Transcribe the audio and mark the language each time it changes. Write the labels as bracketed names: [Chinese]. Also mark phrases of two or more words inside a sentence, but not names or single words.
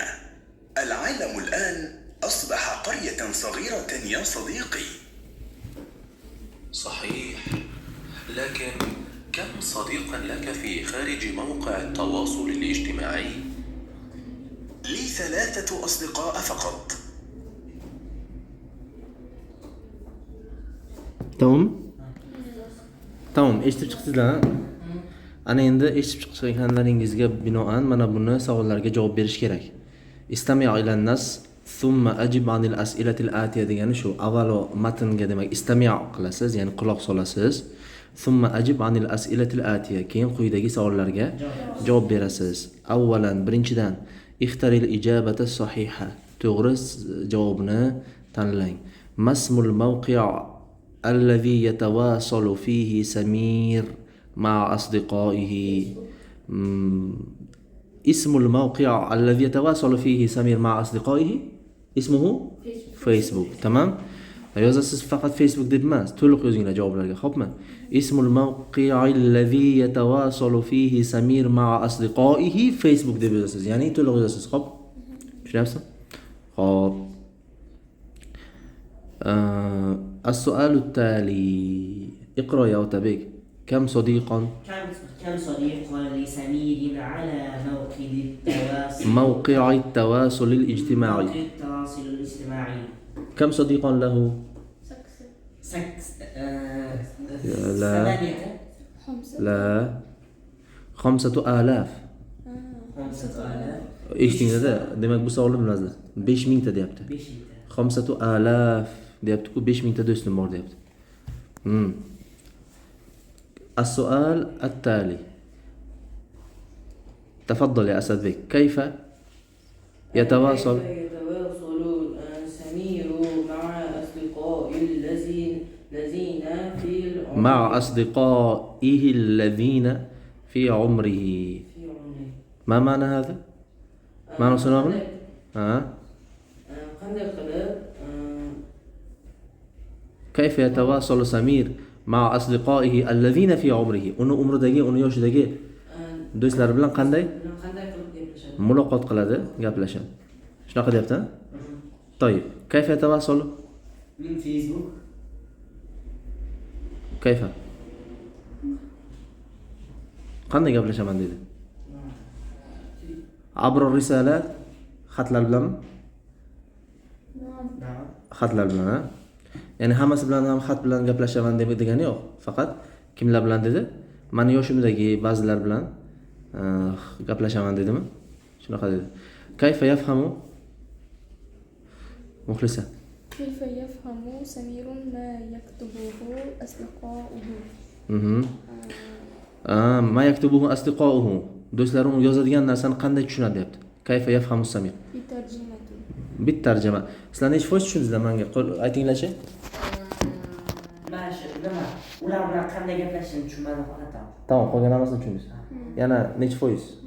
[Arabic] العالم الآن أصبح قرية صغيرة يا صديقي. صحيح، لكن كم صديقا لك في خارج موقع التواصل الاجتماعي؟ لي 3 أصدقاء فقط. [Uzbek] Tamam, eshitib chiqdingizlar. Ana endi eshitib chiqqanlaringizga binoan mana buni savollarga javob berish kerak. [Arabic] استمع إلى النص ثم أجب عن الأسئلة الآتية [Uzbek] degani shu. Avvalo matnga demak istami' qilasiz, ya'ni quloq solasiz. [Arabic] ثم أجب عن الأسئلة الآتية, [Uzbek] keyin quyidagi savollarga javob berasiz. [Arabic] Avvalan, birinchidan اختر الإجابة الصحيحة. [Uzbek] To'g'ri javobni tanlang. [Arabic] ما اسم الموقع' الذي يتواصل فيه سمير مع أصدقائه. اسم الموقع الذي يتواصل فيه سمير مع أصدقائه اسمه فيسبوك. تمام؟ [Uzbek] yozasiz faqat Facebook deb emas, to'liq yozinglar javoblarga. Xo'pmi? [Arabic] اسم الموقع الذي يتواصل فيه سمير مع أصدقائه Facebook [Uzbek] deb yozasiz. Ya'ni to'liq yozasiz. Xo'p? Tushunyapsizmi? Xo'p. [Arabic] السؤال التالي اقرأ يا أوتابيك. كم صديقا لسمير على موقع التواصل الاجتماعي. كم صديقا له؟ لا 5000. [Uzbek] eshitdingizda, demak bu savolni bilasizlar. 5000 ta deyapti. 5000 deyapti-ku, 5000 ta do'stim bor deyapti. [Arabic] السؤال التالي تفضل يا أسد بك. كيف يتواصل سمير مع أصدقائه الذين في مع أصدقائه الذين في عمره؟ ما معنى هذا؟ ما نصنعه؟ كيف يتواصل سمير مع أصدقائه الذين في عمره؟ [Uzbek] uni umridagi, uni yoshidagi do'stlari bilan qanday muloqot qiladi, gaplashadi. Shunaqa deyapti. [Arabic] طيب كيف يتواصل من فيسبوك؟ [Uzbek] كيف qanday gaplashaman dedi. [Arabic] عبر الرسالات [Uzbek] xatlar bilanmi? Xatlar bilan. Ya'ni hammasi bilan ham xat bilan gaplashaman degani yo'q. Faqat kimlar bilan dedi? Mani yoshimdagi ba'zilar bilan gaplashaman dedimi? Shunaqa dedi. [Arabic] كيف يفهم [Uzbek] Muxlisa? [Arabic] كيف يفهم سمير ما يكتبه أصدقاؤه؟ ما يكتبه أصدقاؤه. [Uzbek] Do'stlarim yozadigan narsani qanday tushunadi deyapti. [Arabic] كيف يفهم سمير؟ بالترجمة. [Uzbek] Sizlar necha foiz tushundingizlar menga? Aytinglar-chi. Ular bilan qanday gaplashishni tushunmadim faqat. Tamam, qolgan hammasini tushundingiz. Yana necha foiz?